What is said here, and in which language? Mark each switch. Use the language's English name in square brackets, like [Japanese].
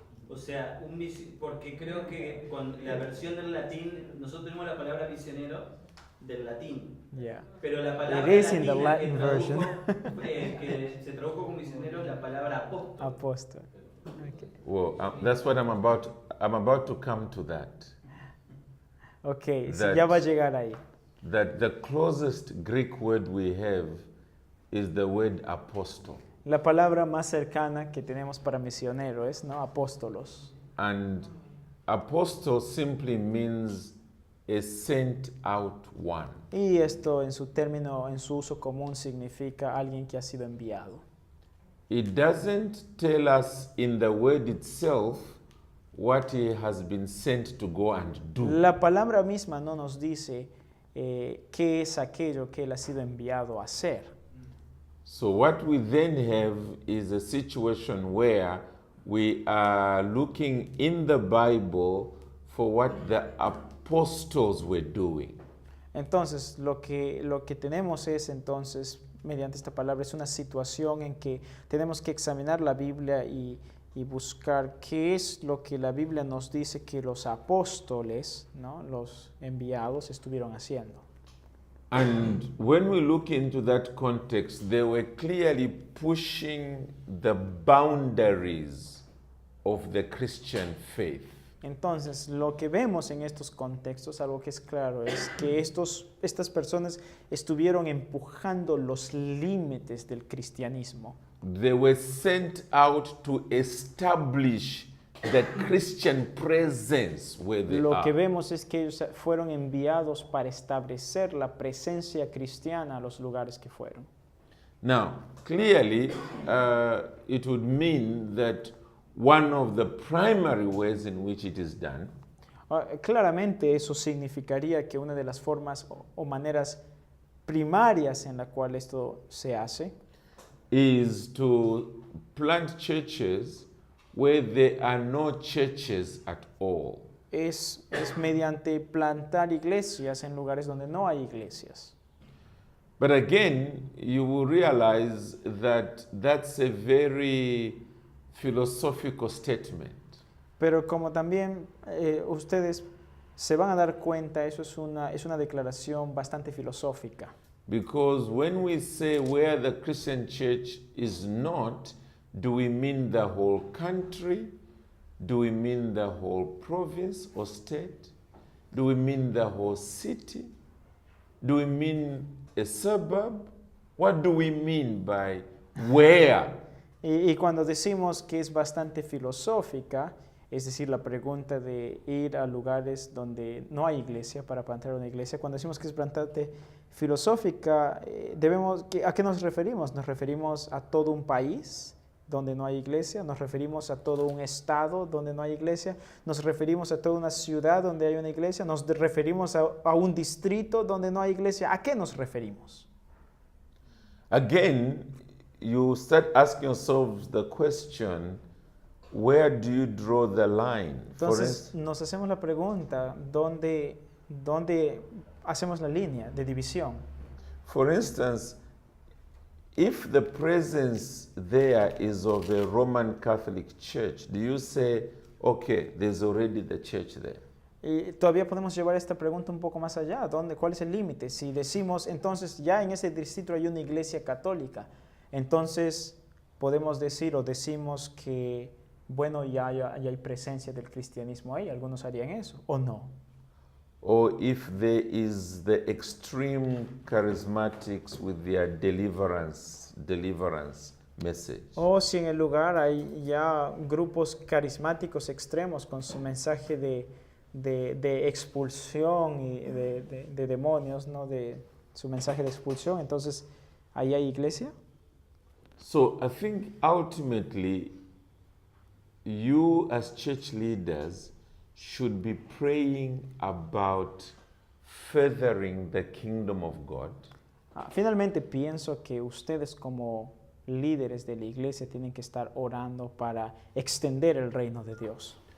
[Spanish] O sea, porque creo que con la versión del latín, nosotros tenemos la palabra misionero del latín. Yeah. Pero la palabra [English] It is in the [Spanish] latina [English] Latin [Spanish] que se tradujo como misionero es la palabra apóstol. [English] Apostle. Okay. well, that's what I'm about to come to that. Okay, That- [Spanish] ya va a llegar ahí. [English] That the closest Greek word we have is the word apostle. [Spanish] La palabra más cercana que tenemos para misionero es, ¿no? Apóstolos. [English] And apostle simply means a sent out one. [Spanish] Y esto en su término, en su uso común, significa alguien que ha sido enviado. [English] It doesn't tell us in the word itself what he has been sent to go and do. [Spanish] La palabra misma no nos dice qué es aquello que él ha sido enviado a hacer. [English] So what we then have is a situation where we are looking in the Bible for what the apostles were doing. [Spanish] Entonces, lo que tenemos es entonces, mediante esta palabra, es una situación en que tenemos que examinar la Biblia y buscar qué es lo que la Biblia nos dice que los apóstoles, ¿no? Los enviados, estuvieron haciendo. [English] And when we look into that context, they were clearly pushing the boundaries of the Christian faith. [Spanish] Entonces, lo que vemos en estos contextos, algo que es claro, es que estas personas estuvieron empujando los límites del cristianismo. [English] They were sent out to establish the Christian presence where they [Spanish] Lo que [English] are. [Spanish] vemos es que ellos fueron enviados para establecer la presencia cristiana a los lugares que fueron. [English] Now, clearly, it would mean that one of the primary ways in which it is done [Spanish] Claramente eso significaría que una de las formas o maneras primarias en la cual esto se hace [English] is to plant churches where there are no churches at all. [Spanish] es mediante plantar iglesias en lugares donde no hay iglesias. [English] But again, you will realize that that's a very philosophical statement. [Spanish] Pero como también ustedes se van a dar cuenta, eso es una declaración bastante filosófica. [English] Because when we say where the Christian church is not, do we mean the whole country? Do we mean the whole province or state? Do we mean the whole city? Do we mean a suburb? What do we mean by where? [Spanish] Y cuando decimos que es bastante filosófica, es decir, la pregunta de ir a lugares donde no hay iglesia para plantar una iglesia, cuando decimos que es bastante filosófica, ¿a qué nos referimos? ¿Nos referimos a todo un país donde no hay iglesia? ¿Nos referimos a todo un estado donde no hay iglesia? ¿Nos referimos a toda una ciudad donde hay una iglesia? ¿Nos referimos a un distrito donde no hay iglesia? ¿A qué nos referimos? [English] Again, you start asking yourselves the question, where do you draw the line? [Spanish] Entonces nos hacemos la pregunta, ¿dónde hacemos la línea de división? [English] For instance, if the presence there is of a Roman Catholic Church, do you say, okay, there's already the church there? [Spanish] Y todavía podemos llevar esta pregunta un poco más allá. ¿Cuál es el límite? Si decimos, entonces ya en ese distrito hay una iglesia católica, entonces podemos decir o decimos que, bueno, ya hay presencia del cristianismo ahí. Algunos harían eso, ¿o no? Or if there is the extreme charismatics with their deliverance message. O si en el lugar hay ya grupos carismáticos extremos con su mensaje de expulsión y de demonios, ¿no? De su mensaje de expulsión, entonces ¿ahí hay iglesia? [English] So I think ultimately you as church leaders should be praying about furthering the kingdom of God. [Spanish] Finalmente pienso que ustedes como líderes de la iglesia tienen que estar orando para extender el reino de Dios.